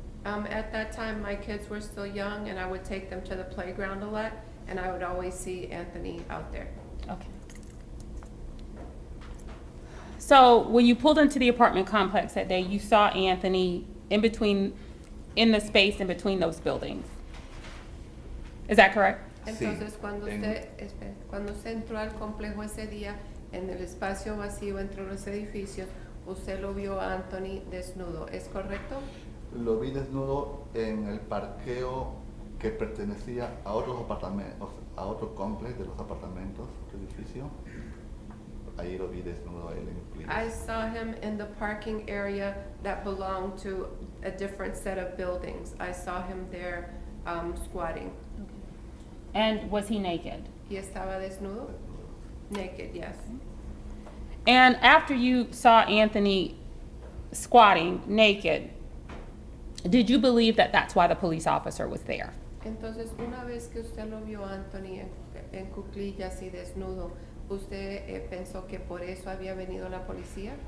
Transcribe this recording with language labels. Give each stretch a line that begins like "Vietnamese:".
English: At that time, my kids were still young, and I would take them to the playground a lot, and I would always see Anthony out there. Okay. So when you pulled into the apartment complex that day, you saw Anthony in the space in between those buildings. Is that correct?
Spanish: Entonces, Sí, cuando usted entró al complejo ese día, en el espacio vacío entre los edificios, usted lo vio a Anthony desnudo, ¿es correcto? Lo vi desnudo en el parqueo que pertenecía a otros apartamentos, a otro complex de los apartamentos del edificio. Ahí lo vi desnudo a él en
English: I saw him in the parking area that belonged to a different set of buildings. I saw him there squatting. And was he naked?
Spanish: ¿Y estaba desnudo?
English: Naked, yes. And after you saw Anthony squatting naked, did you believe that that's why the police officer was there?
Spanish: Entonces, una vez que usted lo vio a Anthony en cuclillas y desnudo, ¿usted pensó que por eso había venido la policía?